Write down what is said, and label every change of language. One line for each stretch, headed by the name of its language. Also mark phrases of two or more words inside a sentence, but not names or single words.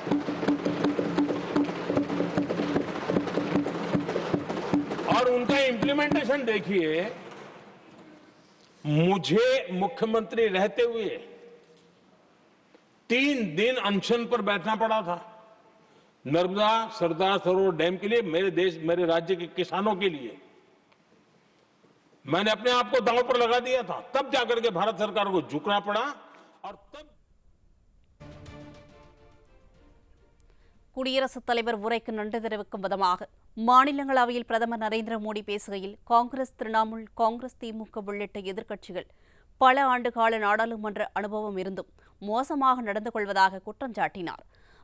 Hindi: और उनका इम्प्लीमेंटेशन देखिए, मुझे मुख्यमंत्री रहते हुए 3 दिन अनशन पर बैठना पड़ा था नर्मदा सरदार सरोवर डैम के लिए, मेरे राज्य के किसानों के लिए। मैंने अपने आप को दांव पर लगा दिया था, तब जाकर के भारत सरकार को झुकना पड़ा। और तब
Tamil: குடியரசுத் தலைவர் உரைக்கு நன்றி தெரிவிக்கும் விதமாக மாநிலங்களவையில் பிரதமர் நரேந்திர மோடி பேசுகையில் காங்கிரஸ், திரிணாமுல் காங்கிரஸ், திமுக உள்ளிட்ட எதிர்க்கட்சிகள் பல ஆண்டுகால நாடாளுமன்ற அனுபவம் இருந்தும் மோசமாக நடந்து கொள்வதாக குற்றம் சாட்டினார்.